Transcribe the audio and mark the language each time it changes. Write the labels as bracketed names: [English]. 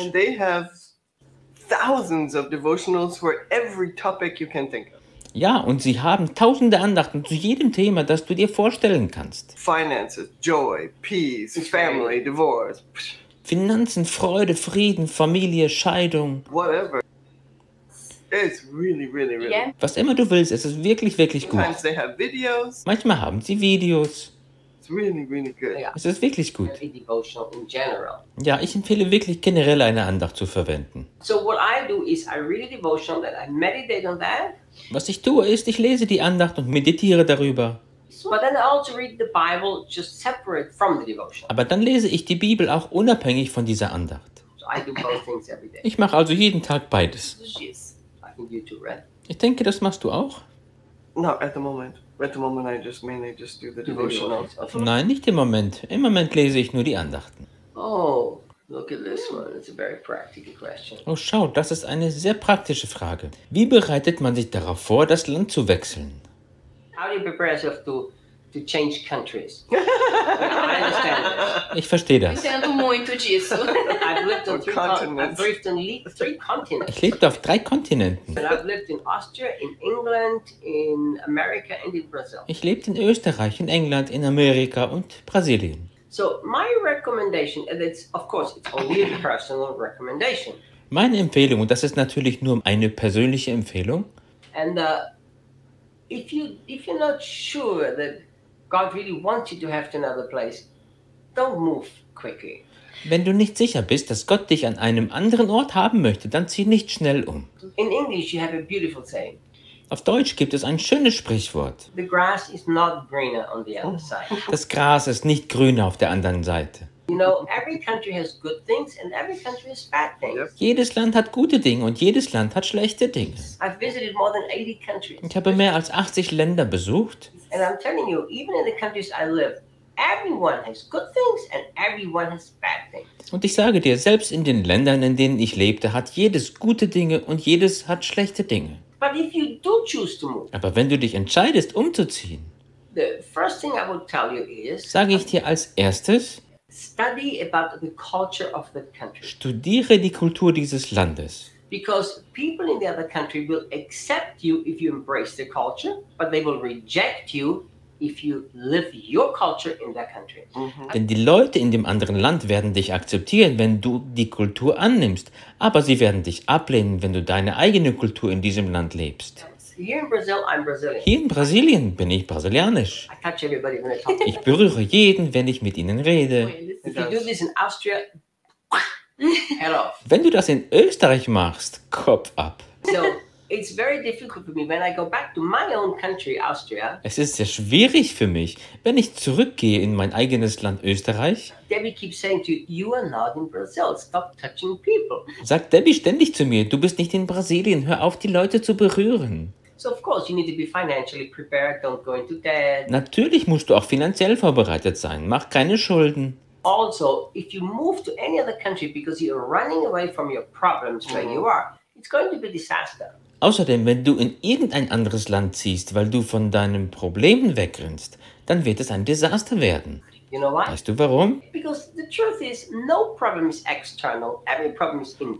[English] And they have thousands of devotionals for every topic you can think of. [German] Ja, und sie haben tausende Andachten zu jedem Thema, das du dir vorstellen kannst. [English] Finances, joy, peace, family, divorce. [German] Finanzen, Freude, Frieden, Familie, Scheidung. [English] Whatever. It's really, really, really. Yeah. [German] Was immer du willst, es ist wirklich, wirklich gut. [English] Sometimes they have videos. [German] Manchmal haben sie Videos. [English] It's really, really good. [German] Es ist wirklich gut. [English] Very devotional in general. [German] Ja, ich empfehle wirklich generell eine Andacht zu verwenden. [English] So what I do is I read a devotion that I meditate on that. [German] Was ich tue, ist, ich lese die Andacht und meditiere darüber. [English] But then I also read the Bible just separate from the devotion. [German] Aber dann lese ich die Bibel auch unabhängig von dieser Andacht. [English] So I do both things every day. [German] Ich mache also jeden Tag beides. [English] YouTube, right? [German] Ich denke, das machst du auch. [English] No, at the moment. At the moment I just mainly just do the devotionals. [German] Nein, nicht im Moment. Im Moment lese ich nur die Andachten. [English] Oh, look at this one. It's a very practical question. [German] Oh, schau, das ist eine sehr praktische Frage. Wie bereitet man sich darauf vor, das Land zu wechseln? [English] How do you prepare yourself to change countries? Well, I understand this. [German] Ich verstehe das. Ich [Portuguese] entende muito disso. [English] I've lived on three continents. [German] Ich lebte auf drei Kontinenten. [English] And I've lived in Austria, in England, in America and in Brazil. [German] Ich lebte in Österreich, in England, in Amerika und Brasilien. [English] So my recommendation, and it's of course it's only a personal recommendation. [German] Meine Empfehlung, und das ist natürlich nur eine persönliche Empfehlung. [English] And if you're not sure that God really wants you to have to another place, don't move quickly. [German] Wenn du nicht sicher bist, dass Gott dich an einem anderen Ort haben möchte, dann zieh nicht schnell um. [English] In English you have a beautiful saying. [German] Auf Deutsch gibt es ein schönes Sprichwort. [English] The grass is not greener on the other side. [German] Das Gras ist nicht grüner auf der anderen Seite. [English] You know, every country has good things and every country has bad things. Yep. [German] Jedes Land hat gute Dinge und jedes Land hat schlechte Dinge. [English] I've visited more than 80 countries. [German] Ich habe mehr als 80 Länder besucht. [English] And I'm telling you, even in the countries I live, everyone has good things and everyone has bad things. [German] Und ich sage dir, selbst in den Ländern, in denen ich lebte, hat jedes gute Dinge und jedes hat schlechte Dinge. [English] But if you do choose to move, [German] aber wenn du dich entscheidest, umzuziehen, [English] the first thing I will tell you is, [German] sage ich dir als erstes, [English] study about the culture of the country. [German] Studiere die Kultur dieses Landes. [English] Because people in the other country will accept you if you embrace the culture, but they will reject you if you live your culture in that country. Mm-hmm. [German] Denn die Leute in dem anderen Land werden dich akzeptieren, wenn du die Kultur annimmst, aber sie werden dich ablehnen, wenn du deine eigene Kultur in diesem Land lebst. [English] Here in Brazil, I'm Brazilian. [German] Hier in Brasilien bin ich brasilianisch. [English] I touch everybody when I talk to [German] ich berühre jeden, wenn ich mit ihnen rede. [English] If you do this in Austria, head off. [German] Wenn du das in Österreich machst, Kopf ab. [English] So, it's very difficult for me when I go back to my own country, Austria. [German] Es ist sehr schwierig für mich, wenn ich zurückgehe in mein eigenes Land Österreich. [English] Debbie keeps saying to you, you are not in Brazil. Stop touching people. [German] Sagt Debbie ständig zu mir, du bist nicht in Brasilien. Hör auf, die Leute zu berühren. [English] So of course you need to be financially prepared. Don't go into debt. [German] Natürlich musst du auch finanziell vorbereitet sein. Mach keine Schulden. [English] Also, if you move to any other country because you are running away from your problems where you are, it's going to be a disaster. [German] Außerdem, wenn du in irgendein anderes Land ziehst, weil du von deinen Problemen wegrennst, dann wird es ein Desaster werden. [English] You know why? [German] Weißt du warum? [English] Because the truth is, no problem is external, every problem is internal.